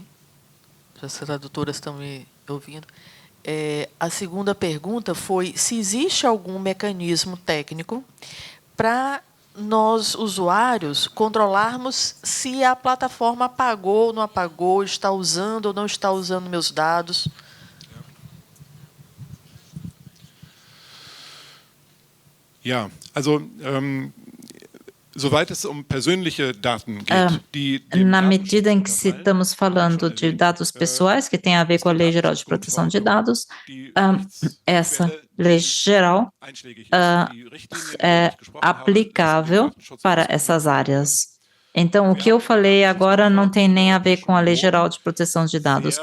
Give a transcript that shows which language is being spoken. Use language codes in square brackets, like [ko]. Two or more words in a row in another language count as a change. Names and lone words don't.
[pt] As tradutoras estão me ouvindo. A segunda pergunta foi se existe algum mecanismo técnico para nós, usuários, controlarmos se a plataforma apagou ou não apagou, está usando ou não está usando meus dados. [de] Ja, also soweit es persönliche Daten geht, [pt] na medida em que estamos falando de dados pessoais, que tem a ver com a Lei Geral de Proteção de Dados, essa lei geral é aplicável para essas áreas. Então, o que eu falei agora não tem nem a ver com a Lei Geral de Proteção de Dados.